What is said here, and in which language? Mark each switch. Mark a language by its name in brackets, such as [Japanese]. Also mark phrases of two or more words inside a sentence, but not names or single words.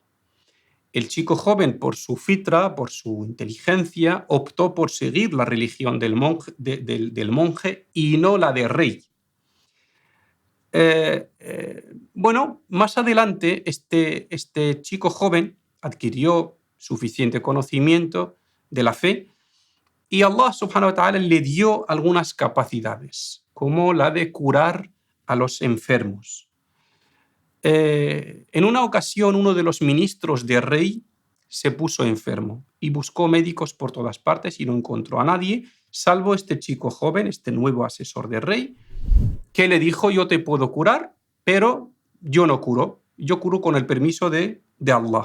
[Spanish] El chico joven, por su fitra, por su inteligencia, optó por seguir la religión del monje y no la del rey. Más adelante este chico joven adquirió suficiente conocimiento de la fe y Allah [Arabic] سبحانه وتعالى [Spanish] le dio algunas capacidades, como la de curar a los enfermos. En una ocasión, uno de los ministros del rey se puso enfermo y buscó médicos por todas partes y no encontró a nadie, salvo este chico joven, este nuevo asesor del rey, que le dijo: yo te puedo curar, pero yo no curo, yo curo con el permiso de Allah.